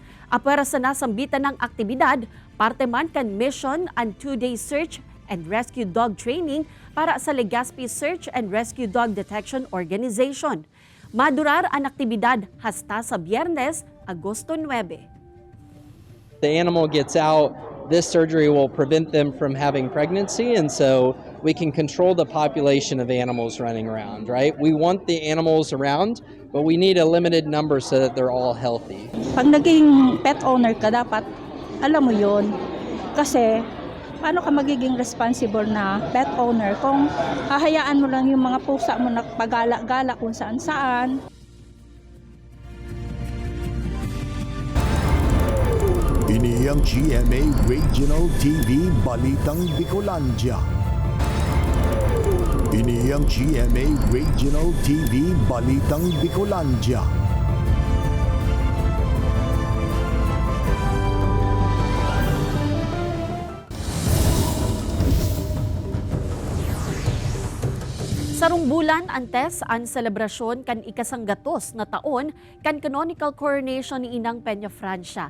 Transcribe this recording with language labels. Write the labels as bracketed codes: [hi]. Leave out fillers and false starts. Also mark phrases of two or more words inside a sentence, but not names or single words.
[bik] Apwera sa nasambitan ng aktibidad, parte man kan mission ang [en] 2-day search and rescue dog training [bik] para sa Legazpi Search and Rescue Dog Detection Organization. Madurar ang aktibidad hasta sa Biyernes, Agosto 9. [en] the animal gets out, this surgery will prevent them from having pregnancy, and so we can control the population of animals running around, right? We want the animals around, but we need a limited number so that they're all healthy. [tl] Pag naging [en] pet owner [tl] ka, dapat alam mo yon. Kasi paano ka magiging responsible na [en] pet owner [tl] kung hahayaan mo lang yung mga pusa mo na pagala-gala kung saan-saan. [bik] Ini ang GMA Regional TV Balitang Bicolandia. Ini ang GMA Regional TV Balitang Bicolandia. Sarong bulan antes ang selebrasyon kan ikasanggatos na taon kan [en] canonical coronation [bik] ni Inang Peña Francia.